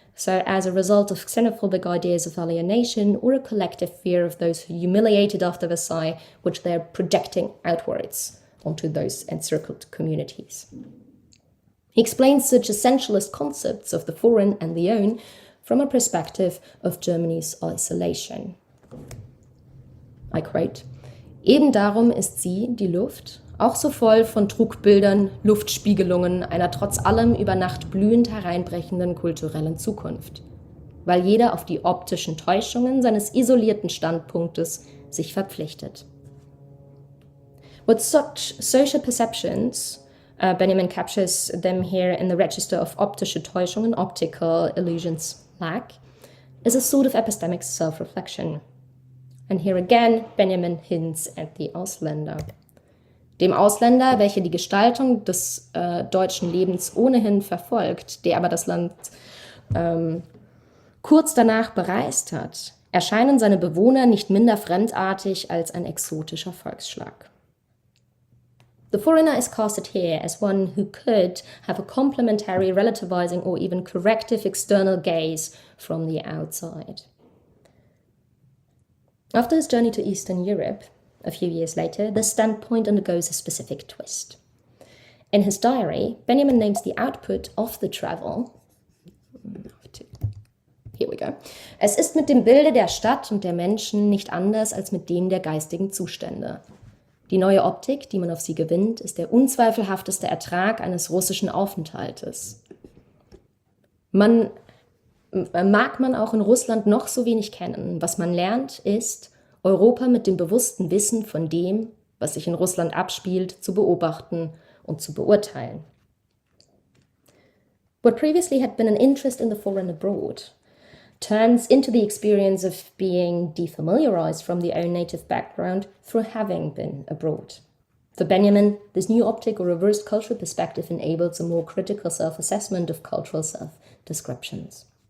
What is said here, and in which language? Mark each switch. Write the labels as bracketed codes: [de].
[en] So as a result of xenophobic ideas of alienation or a collective fear of those who humiliated after Versailles, which they're projecting outwards onto those encircled communities. He explains such essentialist concepts of the foreign and the own from a perspective of Germany's isolation. I quote, [de] eben darum ist sie, die Luft, auch so voll von Trugbildern, Luftspiegelungen einer trotz allem über Nacht blühend hereinbrechenden kulturellen Zukunft, weil jeder auf die optischen Täuschungen seines isolierten Standpunktes sich verpflichtet. [en] With such social perceptions, Benjamin captures them here in the register of [de] optische Täuschungen, [en] optical illusions lack, is a sort of epistemic self-reflection. And here again, Benjamin hints at the Ausländer. [de] Dem Ausländer, welcher die Gestaltung des deutschen Lebens ohnehin verfolgt, der aber das Land kurz danach bereist hat, erscheinen seine Bewohner nicht minder fremdartig als ein exotischer Volksschlag. [en] The foreigner is casted here as one who could have a complementary, relativizing, or even corrective external gaze from the outside. After his journey to Eastern Europe, a few years later, this standpoint undergoes a specific twist. In his diary, Benjamin names the output of the travel. Here we go. [de] Es ist mit dem Bilde der Stadt und der Menschen nicht anders als mit dem der geistigen Zustände. Die neue Optik, die man auf sie gewinnt, ist der unzweifelhafteste Ertrag eines russischen Aufenthaltes. Mag man auch in Russland noch so wenig kennen, was man lernt, ist, Europa mit dem bewussten Wissen von dem, was sich in Russland abspielt, zu beobachten und zu beurteilen. [en] What previously had been an interest in the foreign abroad turns into the experience of being defamiliarized from the own native background through having been abroad. For Benjamin, this new optic or reversed cultural perspective enables a more critical self-assessment of cultural self-descriptions.